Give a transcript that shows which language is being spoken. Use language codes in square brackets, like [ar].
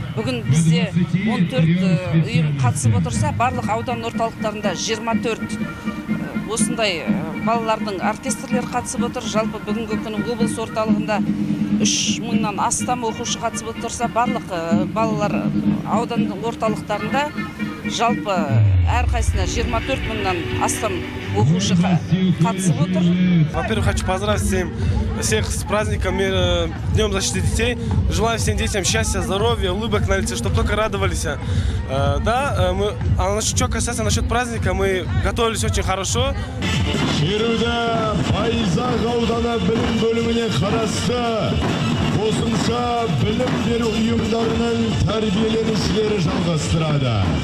[kk] Бүгін бізде 14 ұйым қатысып отырса, барлық аудан орталықтарында 24 осындай балалардың оркестрлері қатысып отыр. Жалпы бүгінгі күні облыс орталығында 3000-нан астам оқушы қатысып отырса, барлық балалар аудан орталықтарында жалпы әрқайсысына 24 000-нан астам оқушы қатысып отыр. [ru] Во-первых, хочу поздравить всех с праздником, Днем защиты детей. Желаю всем детям счастья, здоровья, улыбок на лице, чтобы только радовались. Что касается насчет праздника, мы готовились очень хорошо. [kk] Шеруде Байзақ ауданы білім бөліміне қарасты қосымша білім беру ұйымдарының тәрбиеленушілері жалғастырады.